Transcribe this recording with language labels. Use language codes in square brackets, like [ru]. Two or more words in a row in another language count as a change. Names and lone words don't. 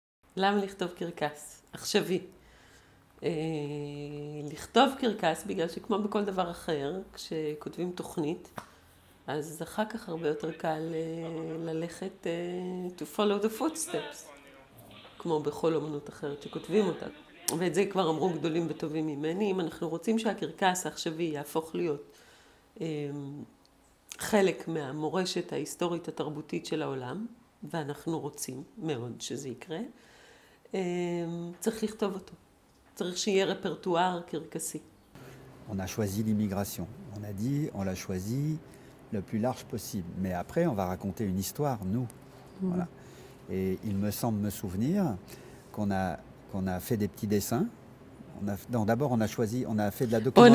[he] למה לכתוב קרקס? עכשווי. לכתוב קרקס בגלל שכמו בכל דבר אחר, כשכותבים תוכנית, אז אחר כך הרבה יותר קל ללכת [en] to follow the footsteps, [he] כמו בכל אומנות אחרת שכותבים אותה. ואת זה כבר אמרו גדולים וטובים ממני. אם אנחנו רוצים שהקרקס העכשווי יהפוך להיות חלק מהמורשת ההיסטורית התרבותית של העולם, ואנחנו רוצים מאוד שזה יקרה, צריך לכתוב אותו. צריך שיהיה רפרטואר קרקסי. [fr] On a choisi l'immigration. On a dit, on l'a choisi le plus large possible. Mais après, on va raconter une histoire, nous. Voilà. Et il me semble me souvenir qu'on a fait des petits dessins. D'abord, on a fait de la documentation.